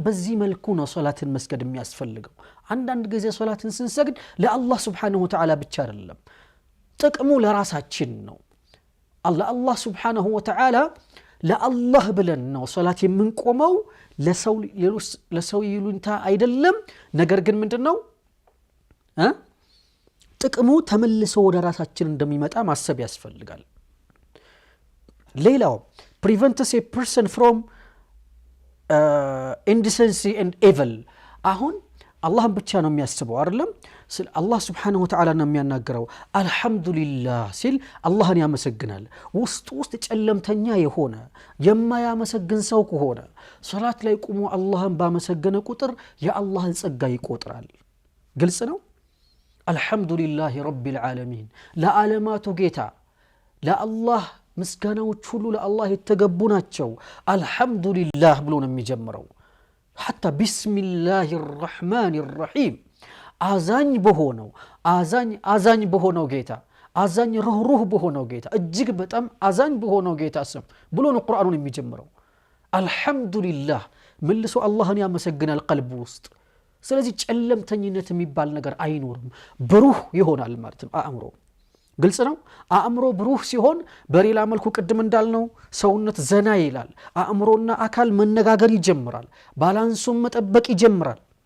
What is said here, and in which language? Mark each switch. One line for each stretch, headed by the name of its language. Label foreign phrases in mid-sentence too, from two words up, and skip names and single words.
Amharic: በዚህ መልኩ ነው ሶላትን መስገድ የሚያስፈልገው። አንዳንድ ጊዜ ሶላትን ስንሰግድ ለአላህ
Arabic: سبحانه وتعالى
Amharic: ብቻ አይደለም፣ ጥቅሙ ለራሳችን ነው። አላህ
Arabic: سبحانه وتعالى
Amharic: ለአላህ ብለን ነው ሶላት የምንቆመው፣ ለሰው ይሉንታ አይደለም። ነገር ግን ምንድነው ጥቅሙ ተመልሶ ወደ ራሳችን እንደሚመጣ ማሰብ ያስፈልጋል። ሌላው
English: prevents a person from indecency and evil።
Amharic: አሁን አላህን ብቻ ነው የሚያስበው አይደለም። አላህ
Arabic: سبحانه وتعالى
Amharic: ነው የሚያናገረው። አልহামዱሊላህ ሲል አላህን ያመሰግናል። ውስጥ ጨለምተኛ የሆነ የማያመሰግን ሰው ከሆነ ሶላት ላይ ቆሞ አላህን ባመሰገነ ቁጥር የአላህን ጸጋ ይቆጥራል። ግልጽ ነው።
Arabic: الحمد لله رب العالمين
Amharic: ለዓለማቱ ጌታ ለአላህ ምስጋናዎች ሁሉ ለአላህ የተገቡ ናቸው። አልহামዱሊላህ ብሎ ነው የሚጀምረው።
Arabic: حتى بسم الله الرحمن الرحيم
Amharic: አዛኝ በሆነው ጌታ አዛኝ ሩህሩህ በሆነው ጌታ እጅግ በጣም አዛኝ በሆነው ጌታ ስም ብሎ ነው ቁርአኑን የሚጀምረው። አልহামዱሊላህ መልሶ አላህን ያመሰግናል ቀልብ ውስጥ። ስለዚህ ጨለምተኝነት የሚባል ነገር አይኖርም፣ ብሩህ ይሆናል ማለት ነው አእምሮ። ግልጽ ነው። አእምሮ ብሩህ ሲሆን በሌላ መልኩ ቅድም እንዳልነው ሰውነት ዘና ይላል፣ አእምሮና አካል መነጋገር ይጀምራል፣ ባላንሱን መጠበቅ ይጀምራል።